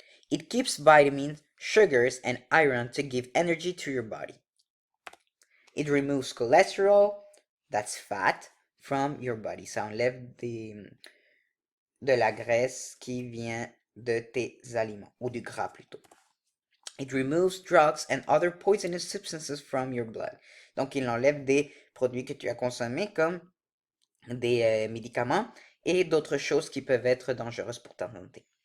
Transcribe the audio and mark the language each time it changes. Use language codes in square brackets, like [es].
[en] It keeps vitamins, sugars, and iron to give energy to your body. It removes cholesterol, that's fat, from your body. [fr] Ça enlève de la graisse qui vient de tes aliments, ou du gras plutôt. [en] It removes drugs and other poisonous substances from your blood. [fr] Donc, il enlève des produits que tu as consommés comme des médicaments et d'autres choses qui peuvent être dangereuses pour ta santé.